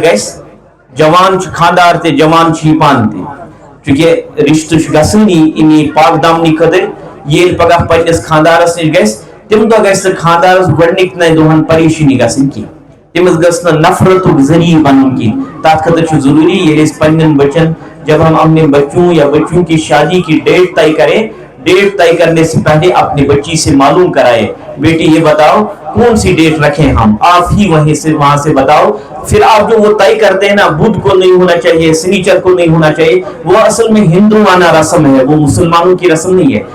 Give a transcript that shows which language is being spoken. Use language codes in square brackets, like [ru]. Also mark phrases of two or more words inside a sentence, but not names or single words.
[ks] گژھِ جوان چھُ خاندار تہِ جوان چھُ یہِ پانہٕ تہِ چونکہ رشتہٕ چھُ گژھٲنی امی پاک دامنی خٲطرٕ ییٚلہِ پگاہ پننِس خاندارس نِش گژھِ تم دۄہ گژھِ نہٕ خاندارس گۄڈنِکۍ دۄہن پریشٲنی گژھٕنۍ کینٛہہ تٔمِس گٔژھ نہٕ نفرتُک ذریعہ بنُن کینٛہہ تتھ خٲطرٕ چھُ ضروٗری ییٚلہِ أسۍ پننٮ۪ن بچن [ur] جب ہم اپنے بچوں یا بچوں کی شادی کی ڈیٹ طے کریں ڈیٹ طے کرنے سے پہلے اپنی بچی سے معلوم کرائے بیٹی یہ بتاؤ کون سی ڈیٹ رکھیں ہم آپ ہی وہاں سے بتاؤ پھر آپ جو وہ طے کرتے ہیں نا بدھ کو نہیں ہونا چاہیے سنیچر کو نہیں ہونا چاہیے وہ اصل میں ہندوانہ رسم ہے وہ مسلمانوں کی رسم نہیں ہے